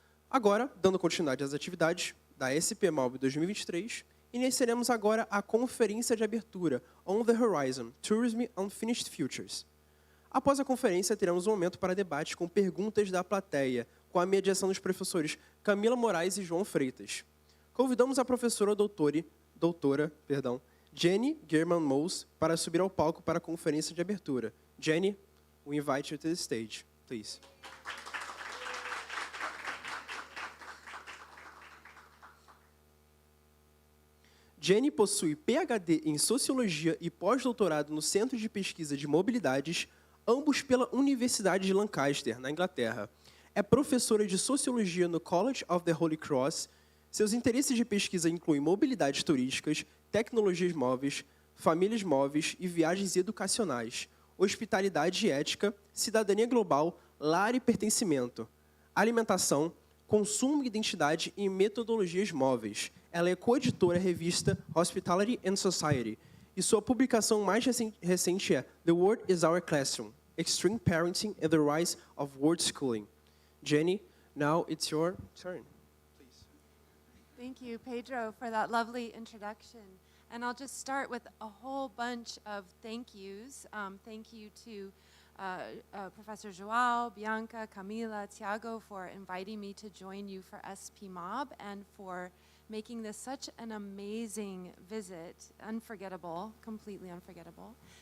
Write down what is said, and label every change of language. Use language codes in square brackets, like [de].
[pt] Agora, dando continuidade às atividades da SP Mob 2023, iniciaremos agora a Conferência de Abertura, On the Horizon, Tourism Unfinished Futures. Após a conferência, teremos um momento para debate com perguntas da plateia, com a mediação dos professores Camila, Moraes e João Freitas. Convidamos a professora doutora, Jennie, Germann, Molz, para subir ao palco para a conferência de abertura. [en] Jennie, we invite you to the stage, please. [pt] Jennie possui PhD em Sociologia e pós-doutorado no Centro de Pesquisa de Mobilidades, ambos pela Universidade de Lancaster, na Inglaterra. É professora de Sociologia no College of the Holy Cross. Seus interesses de pesquisa incluem mobilidades turísticas, tecnologias móveis, famílias móveis e viagens educacionais, hospitalidade e ética, cidadania global, lar e pertencimento, alimentação, consumo, identidade e metodologias móveis. Ela é coeditora da revista Hospitality and Society e sua publicação mais recente é The World is Our Classroom, Extreme Parenting and the Rise of World Schooling. [en] Jennie, now it's your turn. Thank you, Pedro, for that lovely introduction. And I'll just start with a whole bunch of thank yous. Thank you to Professor João, Bianca, Camila, Tiago for inviting me to join you for SP Mob and for making this such an amazing visit, unforgettable, completely unforgettable.